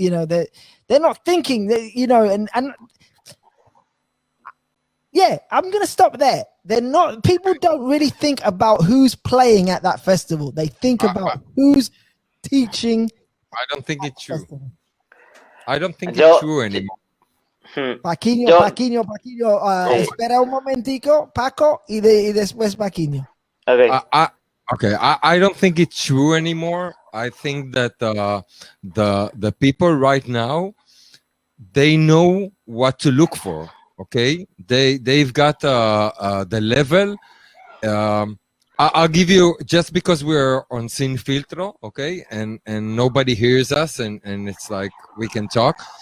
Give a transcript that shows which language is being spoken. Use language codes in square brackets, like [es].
[en] They're not thinking that, and yeah, I'm going to stop there. They're not, people don't really think about who's playing at that festival. They think about who's teaching. I don't think it's true. Festival. I don't think it's true anymore. [es] Paquinho, espera un momentico, Paco, y después Paquinho. [en] Okay. I don't think it's true anymore. I think that the people right now, they know what to look for. Okay, they've got the level. I'll give you, just because we're on SinFiltro, okay, and nobody hears us, and it's like we can talk.